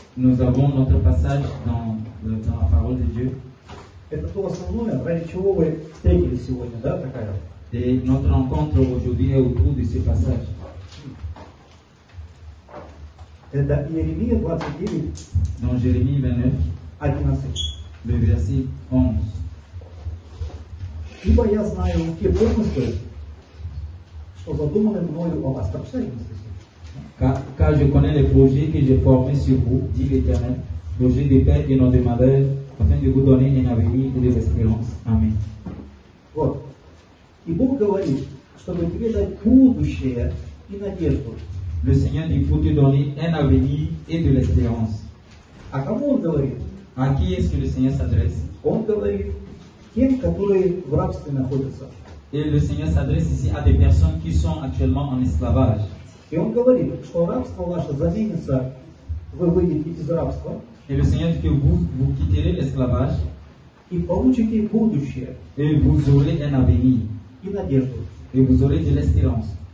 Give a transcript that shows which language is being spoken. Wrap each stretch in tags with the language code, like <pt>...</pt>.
<fr>Nous avons notre passage dans la parole de Dieu.</fr> <ru>Это то основное, ради чего вы встретились сегодня, да, такая?</ru> <fr>Et notre rencontre aujourd'hui est autour de ce passage.</fr> <ru>Это Иеремия 29,</ru> <fr>Dans Jérémie 29,</fr> <ru>11.</ru> <fr>le verset 11.</fr> <ru>Ибо я знаю те помыслы, что задуманы мною о вас. Прочитай,</ru> <fr>Car je connais les projets que j'ai formés sur vous, dit l'Éternel, projets de paix et non de malheur, afin de vous donner un avenir et de l'espérance. Amen.</fr> <ru>Вот. И Бог говорит, чтобы тебе дать будущее и надежду.</ru> <fr>Le Seigneur dit pour te donner un avenir et de l'espérance.</fr> <ru>А кому Он говорит?</ru> <fr>À qui est-ce que le Seigneur s'adresse?</fr> <ru>Он говорит тем, которые в рабстве находятся.</ru> <fr>Et le Seigneur s'adresse ici à des personnes qui sont actuellement en esclavage.</fr> <ru>И Он говорит, что рабство ваше заменится, вы выйдете из рабства.</ru> <fr>Et le Seigneur dit que vous quitterez l'esclavage</fr> <ru>и получите будущее</ru> <fr>et vous aurez un avenir</fr> <ru>и надежду.</ru> <fr>et vous aurez de l'espérance.</fr>